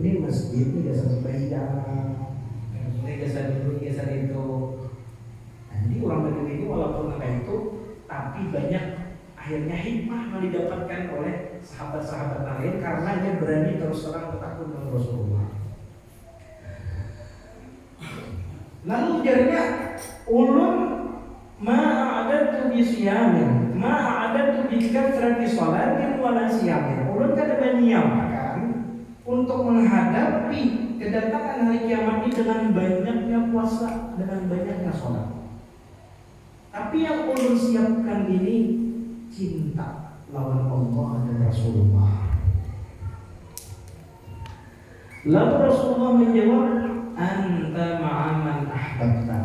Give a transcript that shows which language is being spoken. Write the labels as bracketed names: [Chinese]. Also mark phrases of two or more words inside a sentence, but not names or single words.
[Indonesian] Ini masjid ini dasar sepeda. Geser dulu, geser itu. Nah, jadi orang Badui itu walaupun kayak itu, tapi banyak akhirnya hikmah yang didapatkan oleh sahabat-sahabat lain karena dia berani terus terang bertakwa dengan Rasulullah. [Banjar] Lalu ujarnya ulun [Arabic] ما أعددت بشيء ما أعددت بكثرة صلاة ولا صيام. [Banjar] Ulun kada menyiapkan untuk menghadapi kedatangan hari kiamat ini dengan banyaknya puasa, dengan banyaknya sholat. Tapi yang ulun siapkan ini cinta lawan Allah dan Rasulullah. [Indonesian] Lalu Rasulullah menjawab, [Arabic] أنت مع من أحببت.